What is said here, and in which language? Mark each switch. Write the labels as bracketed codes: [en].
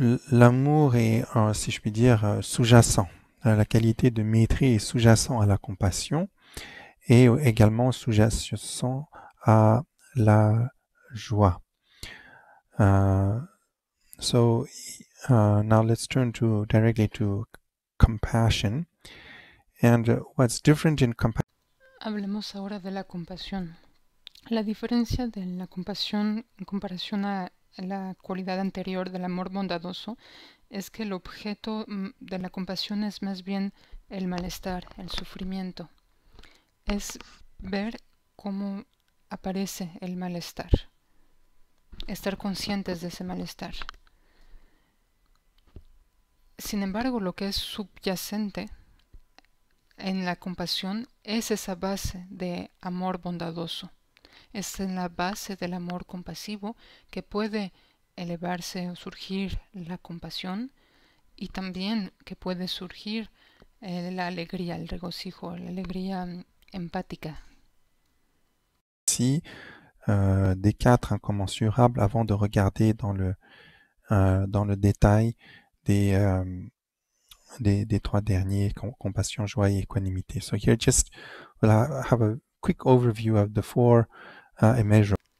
[fr] L'amour est, si je puis dire, sous-jacent. La qualité de maîtrise est sous-jacent à la compassion et également sous-jacent à la joie. [en] So now let's turn directly to compassion. And what's different in compassion? [es] Hablemos ahora de la compasión. La diferencia de la compasión en comparación a la cualidad anterior del amor bondadoso es que el objeto de la compasión es más bien el malestar, el sufrimiento. Es ver cómo aparece el malestar, estar conscientes de ese malestar. Sin embargo, lo que es subyacente en la compasión es esa base de amor bondadoso. Es en la base del amor compasivo que puede elevarse o surgir la compasión y también que puede surgir la alegría, el regocijo, la alegría empática. [fr] Ici, des 4 incommensurables avant de regarder dans le détail des 3 derniers, compassion, joie et équanimité. [en] So here just we'll have a quick overview of the 4 immeasurables.